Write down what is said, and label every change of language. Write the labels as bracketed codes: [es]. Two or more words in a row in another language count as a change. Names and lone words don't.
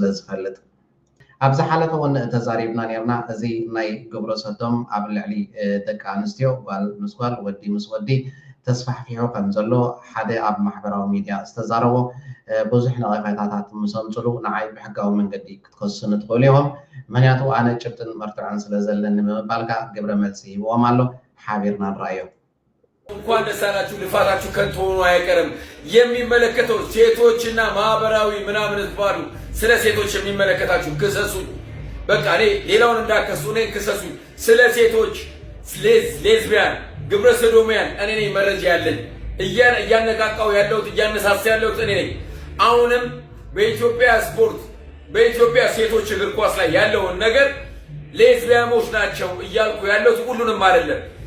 [ti] ዝፈልጥ ኣብዚ ሓለፈ እውን ተዛሪብና ነርና እዚ ናይ ግብረ ሰዶም ኣብ ልዕሊ ደቂ ኣንስትዮ ጓል ምስ ጓል ወዲ ምስ ወዲ ተስፋሕፊሑ ከም ዘሎ ሓደ ኣብ ማሕበራዊ ሚድያ ዝተዛረቦ ብዙሕ ነቐፌታታት ምሰምፅሉ ንዓይ ብሕጋዊ መንገዲ ክትከስኑ ትኽእሉ ኢኹም ምክንያቱ ኣነ ጭብጥን መርትዖን ስለ ዘለኒ ምባልካ ግብረ መልሲ ሂብዎም ኣሎ ሓቢርና ንራእዮ [am] እንኳን ደስ አላችሁ ልፋታችሁ ከንቱ ሆኖ አይቀርም የሚመለከተው ሴቶችና ማህበራዊ ምናምን ዝባሉ ስለ ሴቶች የሚመለከታችሁ ክሰሱ በቃ እኔ ሌላውን እንዳከሱ እኔ ክሰሱ ስለ ሴቶች ሌዝቢያን ግብረ ሰዶሚያን እኔ ነኝ መረጃ ያለኝ እያነቃቃው ያለሁት እያነሳሳ ያለሁት እኔ ነኝ አሁንም በኢትዮጵያ ስፖርት በኢትዮጵያ ሴቶች እግር ኳስ ላይ ያለውን ነገር ሌዝቢያኖች ናቸው እያልኩ ያለሁት ሁሉንም አይደለም